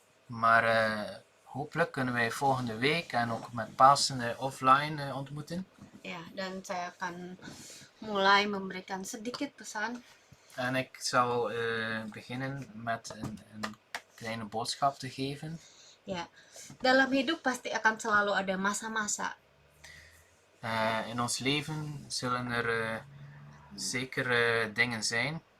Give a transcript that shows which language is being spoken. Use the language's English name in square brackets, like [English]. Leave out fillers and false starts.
[Dutch] Maar hopelijk kunnen wij volgende week en ook met Pasen offline ontmoeten. [Indonesian] Ya, dan saya akan mulai memberikan sedikit pesan. [Dutch] En ik zal beginnen met een kleine boodschap te geven. [Indonesian] Ya, dalam hidup pasti akan selalu ada masa-masa. [Dutch] In ons leven zullen er zeker dingen zijn.